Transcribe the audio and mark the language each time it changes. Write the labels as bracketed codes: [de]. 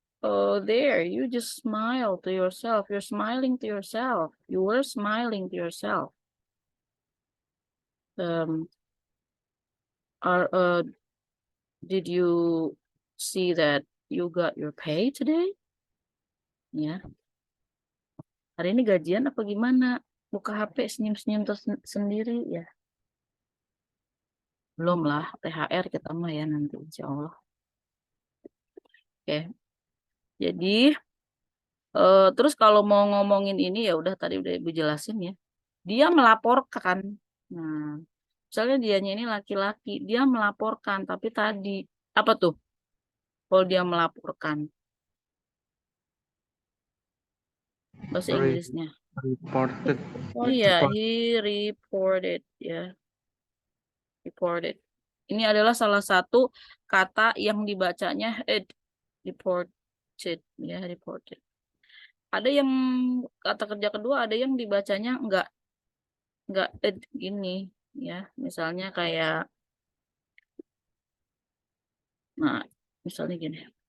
[en] Oh, there, you just smile to yourself. You're smiling to yourself. You were smiling to yourself. Um, are did you see that you got your pay today? [id] Ya, hari ini gajian apa gimana? Buka HP senyum-senyum sendiri ya. Belum lah, THR kita mah ya nanti insya Allah. Oke, jadi terus kalau mau ngomongin ini ya udah tadi udah Ibu jelasin ya. Dia melaporkan. Nah, misalnya dianya ini laki-laki, dia melaporkan, tapi tadi apa tuh? Kalau dia melaporkan bahasa Inggrisnya. [en] Reported. Iya, he reported ya, reported. [id] Ini adalah salah satu kata yang dibacanya reported ya, reported. Ada yang kata kerja kedua ada yang dibacanya enggak gini ya. Misalnya kayak nah, misalnya gini.